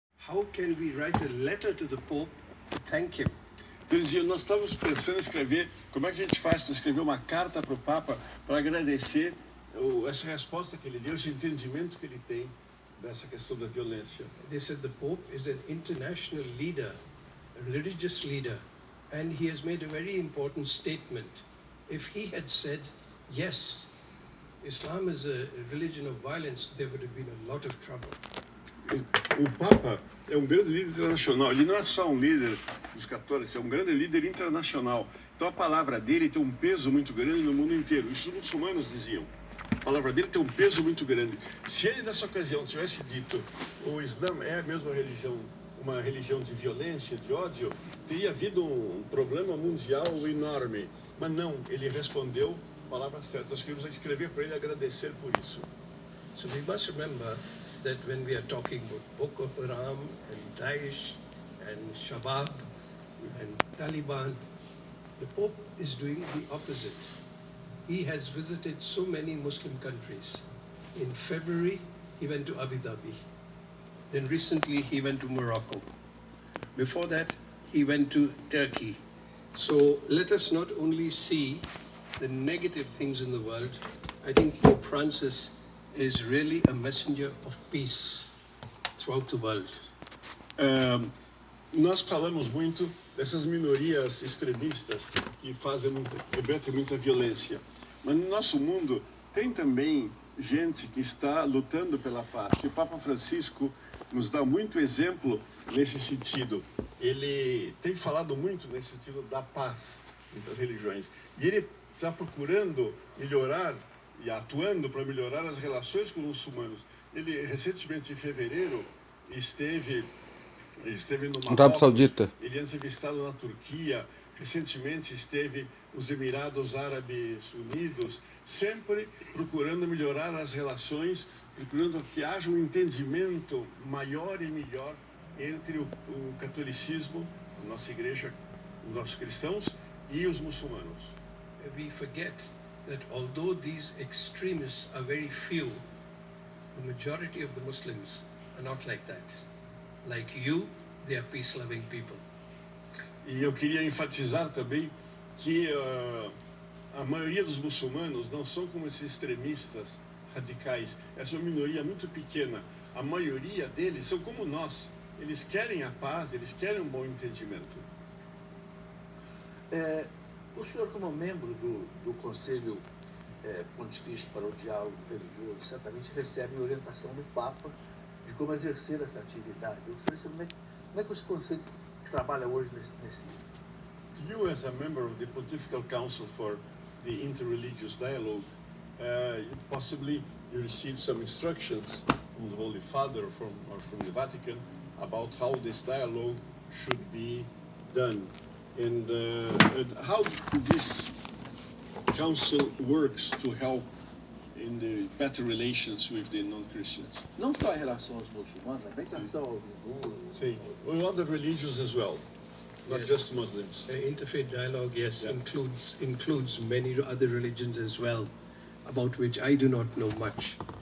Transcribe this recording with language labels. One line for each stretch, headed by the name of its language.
English: how can we write a letter to the Pope to thank him?
Portuguese: Então, eles diziam, nós estávamos pensando em escrever, como é que a gente faz para escrever uma carta para o Papa para agradecer essa resposta que ele deu, esse entendimento que ele tem dessa questão da violência.
English: They said the Pope is an international leader, a religious leader, and he has made a very important statement. If he had said, yes, Islam is a religion of violence, there would have been a lot of trouble.
Portuguese: O Papa é um grande líder internacional. Ele não é só um líder dos católicos, é um grande líder internacional. Então a palavra dele tem um peso muito grande no mundo inteiro. Isso os muçulmanos diziam. A palavra dele tem um peso muito grande. Se ele nessa ocasião tivesse dito o Islã é a mesma religião, uma religião de violência, de ódio, teria havido um problema mundial enorme. Mas não, ele respondeu a palavra certa. Nós queremos escrever para ele agradecer por isso.
English: So we must remember that when we are talking about Boko Haram and Daesh and Shabab and Taliban, the Pope is doing the opposite. He has visited so many Muslim countries. In February, he went to Abu Dhabi. Then recently, he went to Morocco. Before that, he went to Turkey. So let us not only see the negative things in the world. I think Pope Francis is really a messenger of peace throughout the world.
Portuguese: Nós falamos muito dessas minorias extremistas que cometem muita violência. Mas no nosso mundo tem também gente que está lutando pela paz. E o Papa Francisco nos dá muito exemplo nesse sentido. Ele tem falado muito nesse sentido da paz entre as religiões. E ele está procurando melhorar e atuando para melhorar as relações com os muçulmanos. Ele, recentemente, em fevereiro, esteve no Marrocos, Saudita. ele antes visitado na Turquia, recentemente esteve nos Emirados Árabes Unidos, sempre procurando melhorar as relações, procurando que haja um entendimento maior e melhor entre o catolicismo, a nossa igreja, os nossos cristãos e os muçulmanos.
English: We forget that although these extremists are very few, the majority of the Muslims are not like that. Like you, they are peace-loving people.
Portuguese: E eu queria enfatizar também que a maioria dos muçulmanos não são como esses extremistas radicais. Essa é uma minoria muito pequena. A maioria deles são como nós. Eles querem a paz, eles querem um bom entendimento. O senhor, como membro do Conselho Pontifício para o Diálogo Religioso, certamente recebe orientação do Papa de como exercer essa atividade. Eu gostaria de saber como é que esse Conselho trabalha hoje nesse
English: You, as a member of the Pontifical Council for the Interreligious Dialogue, possibly you received some instructions from the Holy Father or from the Vatican about how this dialogue should be done. And how this council works to help in the better relations with the non-Christians?
Portuguese: Não só em relação aos muçulmanos, também em relação aos hindus. Sim,
English: well, other religions as well, not Yes. just Muslims. Interfaith dialogue, yes, Yeah. includes many other religions as well, about which I do not know much.